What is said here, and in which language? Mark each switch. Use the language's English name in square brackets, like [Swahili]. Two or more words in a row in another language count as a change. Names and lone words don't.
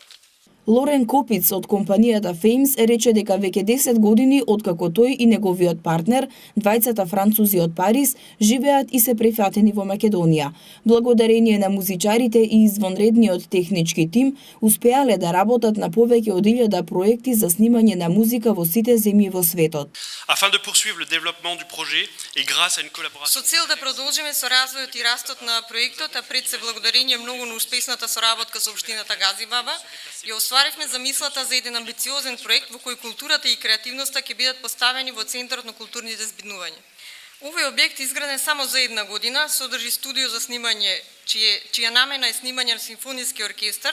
[Macedonian] Лорен Копиц од компанијата Феймс рече дека веќе 10 години откако тој и неговиот партнер, двајцата французи од Париз, живеат и се прифатени во Македонија. Благодарение на музичарите и извонредниот технички тим, успеале да работат на повеќе од 1000 проекти за снимање на музика во сите земји во светот. [French] Afin de poursuivre le développement du projet et grâce à une collaboration. [Macedonian] Со цел да продолжиме со развојот и растот на проектот, а пред се благодарение многу на успешната соработка со општината Газибаба, ја остваривме замислата за еден амбициозен проект во кој културата и креативноста ќе бидат поставени во центарот на културните збиднувања. Овој објект изграден само за една година, содржи студио за снимање, чија намена е снимање на симфониски оркестар.